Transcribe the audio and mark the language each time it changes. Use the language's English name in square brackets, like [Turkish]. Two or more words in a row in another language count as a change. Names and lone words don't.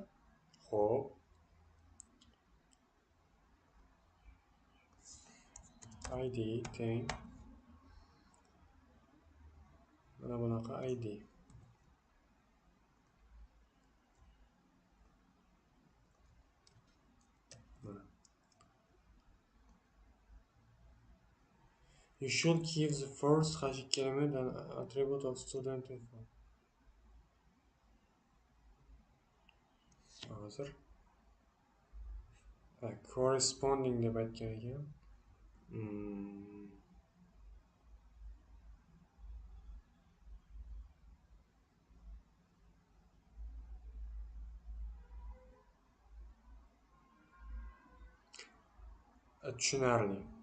[Uzbek] Xo'p. id teng mana bunaqa id. Mana. [English] You should give the first h2 element an attribute of student info. [Uzbek] Hozir corresponding deb aytgan ekan. Tushunarli.